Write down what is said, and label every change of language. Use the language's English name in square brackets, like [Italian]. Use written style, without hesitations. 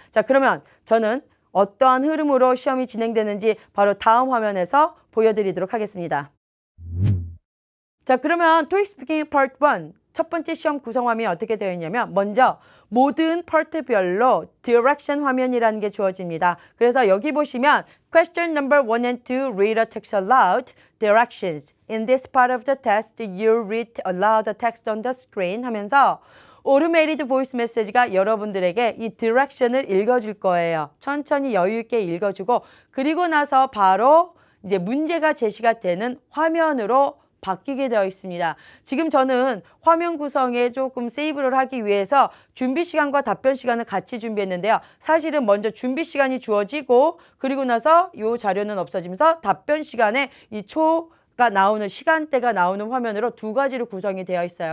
[Korean] 자, 그러면 저는 어떠한 흐름으로 시험이 진행되는지 바로 다음 화면에서 보여드리도록 하겠습니다. 자, 그러면 토익 스피킹 파트 1 첫 번째 시험 구성 화면이 어떻게 되어 있냐면 먼저 모든 파트별로 direction 화면이라는 게 주어집니다. 그래서 여기 보시면 [English] question number 1 and 2 read a text aloud directions. In this part of the test, you read aloud the text on the screen [Korean] 하면서 오토메이티드 보이스 메시지가 여러분들에게 이 디렉션을 읽어줄 거예요. 천천히 여유 있게 읽어주고 그리고 나서 바로 이제 문제가 제시가 되는 화면으로 바뀌게 되어 있습니다. 지금 저는 화면 구성에 조금 세이브를 하기 위해서 준비 시간과 답변 시간을 같이 준비했는데요. 사실은 먼저 준비 시간이 주어지고 그리고 나서 이 자료는 없어지면서 답변 시간에 이 가 나오는 시간대가 나오는 화면으로 두 가지로 구성이 되어 있어요.